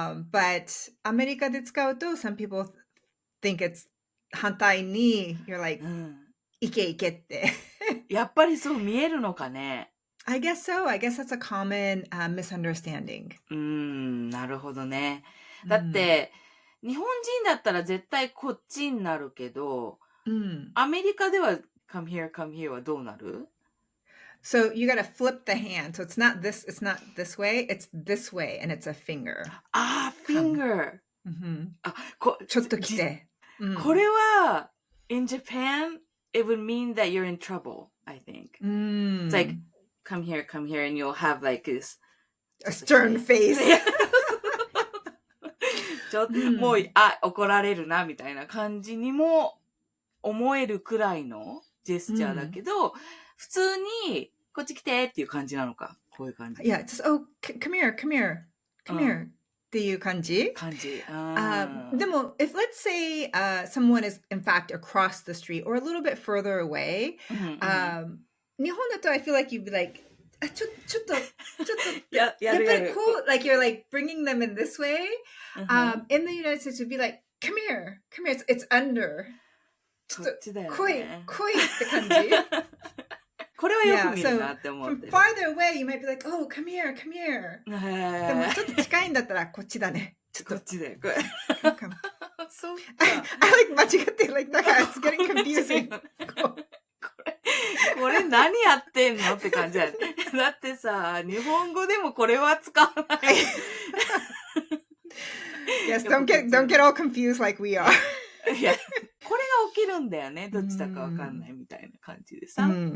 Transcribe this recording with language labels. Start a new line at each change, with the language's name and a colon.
English: But
Japanese: アメリカで使うと
English: some people think it's
Japanese: 反対に
English: you're like
Japanese: いけいけってやっぱりそう見えるのかね。
English: I guess so. I guess that's a common misunderstanding.
Japanese: なるほどね。だって、日本人だったら絶対こっちになるけど、アメリカでは
English: come here
Japanese: はどうなる？
English: So you gotta flip the hand. So it's not this way, it's this way, and it's a finger. Finger.
Japanese: ちょっと来て。これは、
English: in Japan, it would mean that you're in trouble, I think. It's like, come here, and you'll have like this... A stern face.
Japanese: ちょっと、もう、怒られるな、みたいな感じにも思えるくらいのジェスチャーだけど、普通に、こっち来てっていう感じなのか。こういう感じ。
English: Yeah, just, oh, come here.
Japanese: っていう感じ。でも、
English: if let's say someone is in fact across the street or a little bit further away,
Japanese: 日本だと
English: I feel like you'd be like,
Japanese: ちょっとやっぱりこう
English: like you're like bringing them in this way. In the United States, you'd be like, come here, it's under.
Japanese: ちょっと来いって感じ。これはよく見るなって思って。
English: From farther away, you might be like, oh, come here.
Japanese: でもちょっと近いんだったらこっちだね。こっちだよ。そうか。
English: I like
Japanese: 間違って、
English: like
Japanese: なんか
English: it's getting confusing.
Japanese: これ何やってんのって感じだよね。だってさ、日本語でもこれは使わない。
English: Yes, don't get all confused like we are.
Japanese: いや、これが起きるんだよね。どっちだかわかんないみたいな感じでさ。